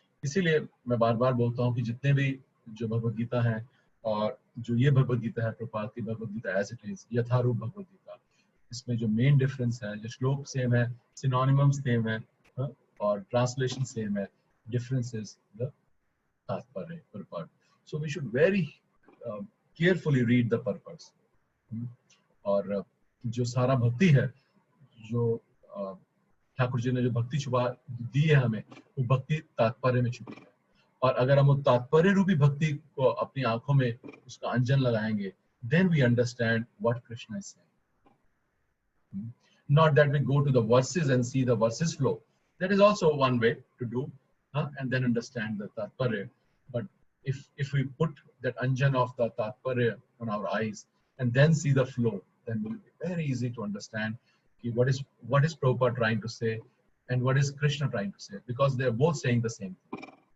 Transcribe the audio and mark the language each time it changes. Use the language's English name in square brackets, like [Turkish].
[Hindi] इसीलिए मैं बार बार बोलता हूँ कि जितने भी जो भगवद गीता है, और जो ये भगवद गीता है प्रभुपाद की Bhagavad Gita as it is, यथारूप भगवद गीता, इसमें जो मेन डिफरेंस है, जो श्लोक सेम है, सिनोनिमम्स सेम है, और ट्रांसलेशन सेम है, difference is the तात्पर्य, purport. [English] So we should very carefully read the purpose. [Hindi] और जो सारा भक्ति है, जो ठाकुर जी ने जो भक्ति छुपा दी है हमें, वो भक्ति तात्पर्य में छुपी है. और अगर हम तात्पर्य रूपी भक्ति को अपनी आंखों में उसका अंजन लगाएंगे, [English] then we understand what Krishna is saying. Not that we go to the verses and see the verses flow. That is also one way to do. And then understand the Tatparya. But if we put that anjan of the Tatparya on our eyes and then see the flow, then it will be very easy to understand what is Prabhupada trying to say and what is Krishna trying to say, because they are both saying the same thing.